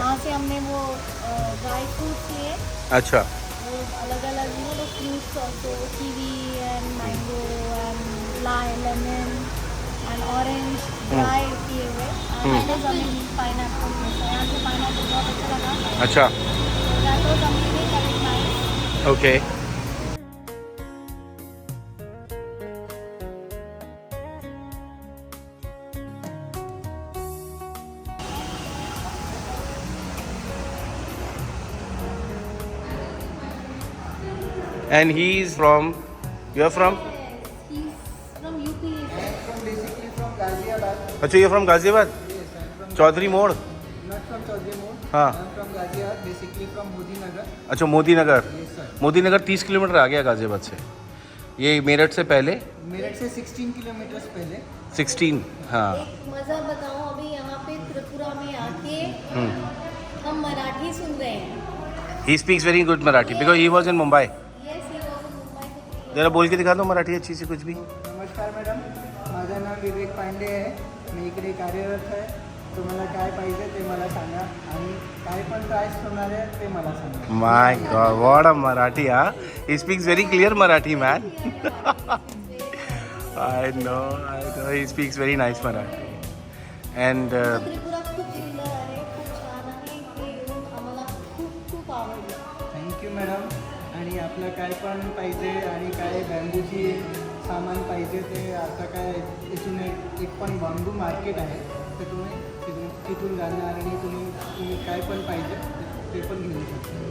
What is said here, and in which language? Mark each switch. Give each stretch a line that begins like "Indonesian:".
Hindi: वहाँ से हमने वो ड्राई फ्रूट्स लिए, अच्छा. वो अलग अलग fruits,
English: also kiwi and mango and lemon and orange
Hindi: dry किए हुए. पाइनएप्पल बहुत अच्छा लगा. अच्छा.
English: That was amazing, that was nice. Okay. And he is from, you are from? He's from UP. Basically from Ghaziabad. अच्छा, you are from Ghaziabad? Yes, I'm from
Hindi: Chaudhary मोड़.
English: not from Chaudhary Mode.
Hindi: हाँ.
English: I'm from Ghaziabad, basically from Modi Nagar.
Hindi: अच्छा, मोदी नगर.
English: Yes sir.
Hindi: Modi नगर 30 kilometre आ गया गाजियाबाद से. ये मेरठ से पहले मेरठ से 16 किलोमीटर पहले. 16. हाँ. एक मज़ा बताऊं, अभी यहाँ पे त्रिपुरा में आके हम मराठी सुन रहे हैं.
English: He speaks very good Marathi because he was in Mumbai. Yes, he was in Mumbai.
Hindi: जरा बोल के दिखा दो मराठी अच्छी सी कुछ भी.
Marathi: नमस्कार मॅडम, माझं नाव विवेक पांडे आहे. मी इकडे कार्यरत आहे. तुम्हाला काय पाहिजे ते मला सांगा आणि काय पण प्राइस होणार आहे ते मला सांगा.
English: My God, what a Marathi, huh? He speaks very clear Marathi, man. I know. He speaks very nice Marathi. And
Marathi: Tripura खूप सुंदर आहे, खूप छान आहे. इथे येऊन आम्हाला खूप आवडलं.
English: Thank you madam.
Marathi: आणि आपलं काय पण पाहिजे आणि काय बॅम्बूची सामान पाहिजे ते आता काय इथून एक पण बांबू मार्केट आहे, तर तुम्ही तिथून जाणार आणि तुम्ही काय पण पाहिजे ते पण घेऊ शकता.